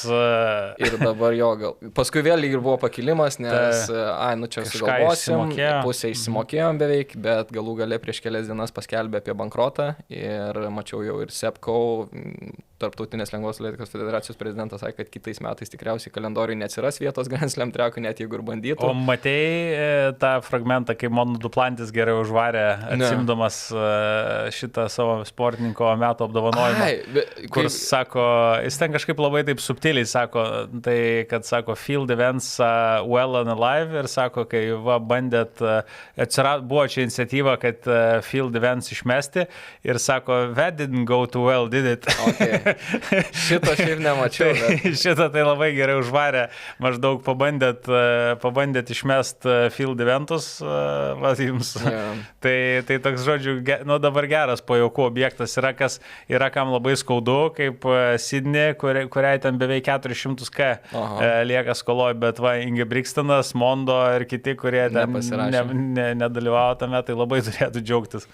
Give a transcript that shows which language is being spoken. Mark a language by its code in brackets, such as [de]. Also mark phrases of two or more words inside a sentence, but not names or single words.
[lt] Ir dabar jo, paskui vėl ir buvo pakilimas, nes, čia sugalvosim, pusę išsimokėjom beveik, bet galų gale prieš kelias dienas paskelbė apie bankrotą ir mačiau jau ir Sepko, Tarptautinės lengvos atletikos federacijos prezidentas sakė, kad kitais metais tikriausiai kalendoriui neatsiras vietos Grand Slam trekui, net jeigu ir bandytų. O matei tą fragmentą, kai Monu Duplantis gerai užvarė, atsimdamas šitą savo sportininko metų apdovanojimą, kur sako, jis ten kažkaip labai taip subtiliai sako, tai kad sako [en] field events well and alive [lt] ir sako, kai bandėt, buvo čia iniciatyva, kad [en] field events [lt] išmesti ir sako, [en] that didn't go too well, did it? [lt] Okay. Šito šiaip nemačiau. Šitą tai labai gerai užvarė, maždaug pabandėt išmest [en] field eventus, [lt] jums. [en] Yeah. [lt] Tai toks, žodžiu, dabar geras pajaukų objektas yra kam labai skaudu, kaip Sydney, kuriai ten beveik 400k lieka skoloj, bet Ingebrigtsenas, Mondo ir kiti, kurie nedalyvavo tame, tai labai turėtų džiaugtis.